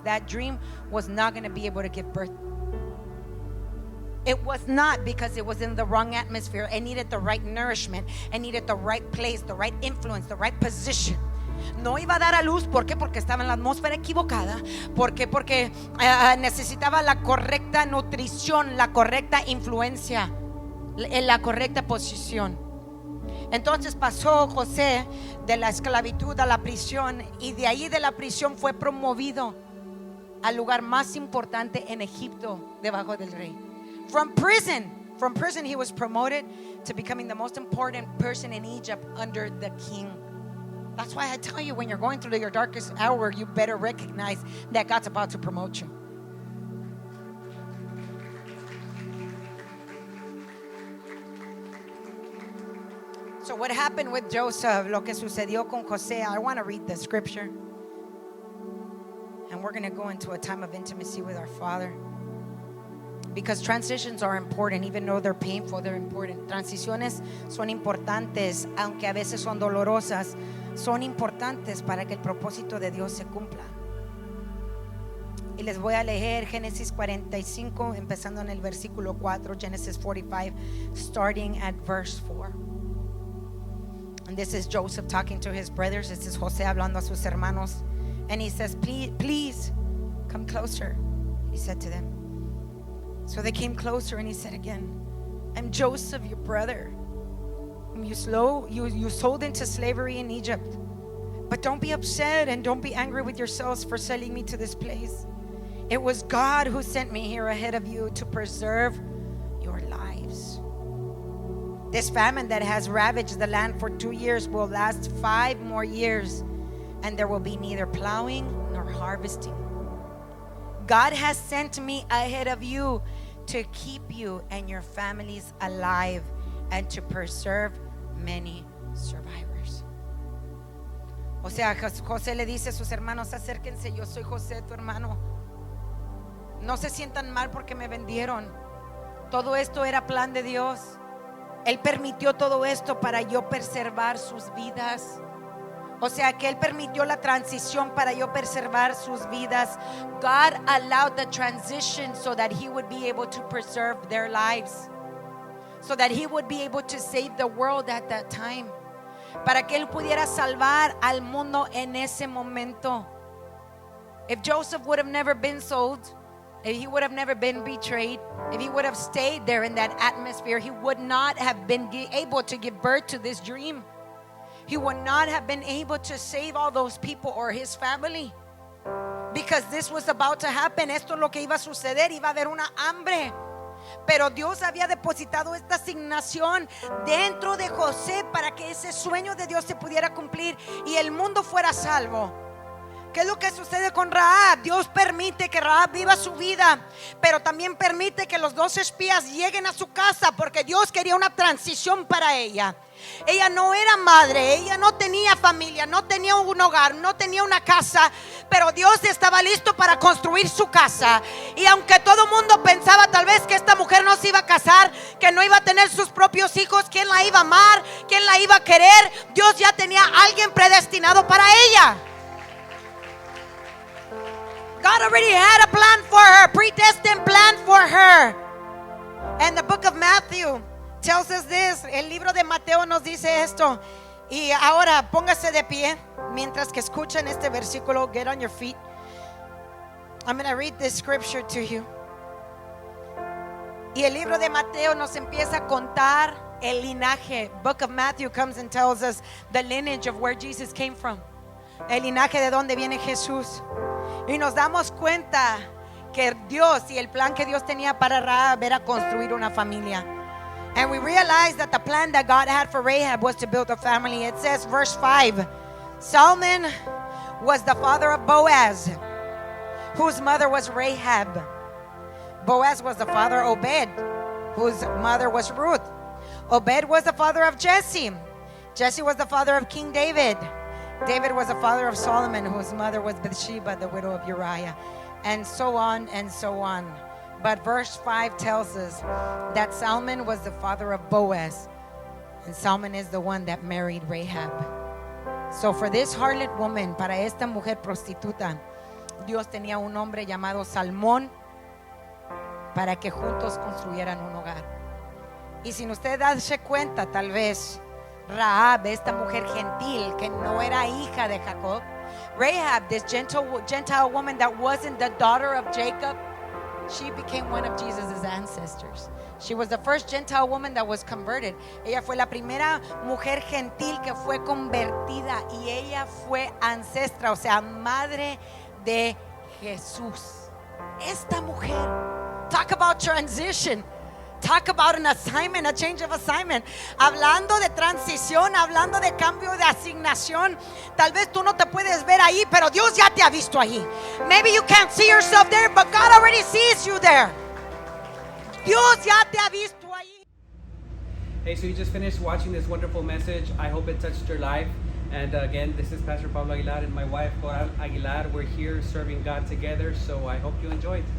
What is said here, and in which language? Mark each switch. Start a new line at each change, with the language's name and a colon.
English: That dream was not going to be able to give birth. It was not, because it was in the wrong atmosphere. It needed the right nourishment. It needed the right place, the right influence, the right position.
Spanish: No iba a dar a luz, ¿por qué? Porque estaba en la atmósfera equivocada. ¿Por qué? Porque necesitaba la correcta nutrición, la correcta influencia, en la correcta posición. Entonces pasó José de la esclavitud a la prisión, y de ahí de la prisión fue promovido al lugar más importante en Egipto, debajo del rey.
English: From prison he was promoted to becoming the most important person in Egypt under the king. That's why I tell you, when you're going through your darkest hour, you better recognize that God's about to promote you. So what happened with Joseph,
Spanish: lo que sucedió con José,
English: I want to read the scripture. And we're going to go into a time of intimacy with our Father. Because transitions are important, even though they're painful, they're important.
Spanish: Transiciones son importantes, aunque a veces son dolorosas, son importantes para que el propósito de Dios se cumpla. Y les voy a leer Génesis 45, empezando en el versículo 4,
English: Genesis 45, starting at verse 4. And this is Joseph talking to his brothers. This is
Spanish: José hablando a sus hermanos.
English: And he says, please come closer, he said to them. So they came closer, and he said again, I'm Joseph, your brother, whom you sold into slavery in Egypt. But don't be upset and don't be angry with yourselves for selling me to this place. It was God who sent me here ahead of you to preserve your lives. This famine that has ravaged the land for 2 years will last 5 more years, and there will be neither plowing nor harvesting. God has sent me ahead of you to keep you and your families alive and to preserve many survivors.
Spanish: O sea, José le dice a sus hermanos, acérquense, yo soy José, tu hermano. No se sientan mal porque me vendieron. Todo esto era plan de Dios. Él permitió todo esto para yo preservar sus vidas. O sea que Él permitió la transición para yo preservar sus vidas.
English: God allowed the transition so that He would be able to preserve their lives, so that He would be able to save the world at that time.
Spanish: para que él pudiera salvar al mundo en ese momento.
English: If Joseph would have never been sold, if he would have never been betrayed, if he would have stayed there in that atmosphere, he would not have been able to give birth to this dream. He would not have been able to save all those people or his family. Because this was about to happen.
Spanish: Esto es lo que iba a suceder. Iba a haber una hambre. Pero Dios había depositado esta asignación dentro de José para que ese sueño de Dios se pudiera cumplir y el mundo fuera salvo. ¿Qué es lo que sucede con Rahab? Dios permite que Rahab viva su vida, pero también permite que los 2 espías lleguen a su casa porque Dios quería una transición para ella. Ella no era madre, ella no tenía familia, no tenía un hogar, no tenía una casa, pero Dios estaba listo para construir su casa. Y aunque todo el mundo pensaba tal vez que esta mujer no se iba a casar, que no iba a tener sus propios hijos, quién la iba a amar, quién la iba a querer, Dios ya tenía a alguien predestinado para ella.
English: God already had a plan for her, predestined plan for her. And the book of Matthew tells us this.
Spanish: El libro de Mateo nos dice esto. Y ahora póngase de pie mientras que escuchan este versículo.
English: Get on your feet. I'm going to read this scripture to you.
Spanish: Y el libro de Mateo nos empieza a contar el linaje.
English: Book of Matthew comes and tells us the lineage of where Jesus came from.
Spanish: El linaje de donde viene Jesús. Y nos damos cuenta que Dios y el plan que Dios tenía para Rahab era construir una familia.
English: And we realize that the plan that God had for Rahab was to build a family. It says, verse 5, Salmon was the father of Boaz, whose mother was Rahab. Boaz was the father of Obed, whose mother was Ruth. Obed was the father of Jesse. Jesse was the father of King David. David was the father of Solomon, whose mother was Bathsheba, the widow of Uriah. And so on and so on. But verse 5 tells us that Salmon was the father of Boaz. And Salmon is the one that married Rahab. So for this harlot woman,
Spanish: para esta mujer prostituta, Dios tenía un hombre llamado Salmón para que juntos construyeran un hogar. Y sin usted darse cuenta, tal vez Rahab, esta mujer gentil que no era hija de Jacob,
English: Rahab, this Gentile woman that wasn't the daughter of Jacob, she became one of Jesus' ancestors. She was the first Gentile woman that was converted.
Spanish: Ella fue la primera mujer gentil que fue convertida y ella fue ancestra, o sea, madre de Jesús. Esta mujer,
English: talk about transition. Talk about an assignment, a change of assignment.
Spanish: Hablando de transición, hablando de cambio de asignación. Tal vez tú no te puedes ver ahí, pero Dios ya te ha visto ahí.
English: Maybe you can't see yourself there, but God already sees you there.
Spanish: Dios ya te ha visto ahí.
English: Hey, so you just finished watching this wonderful message. I hope it touched your life. And again, this is Pastor Pablo Aguilar and my wife, Coral Aguilar. We're here serving God together, so I hope you enjoyed.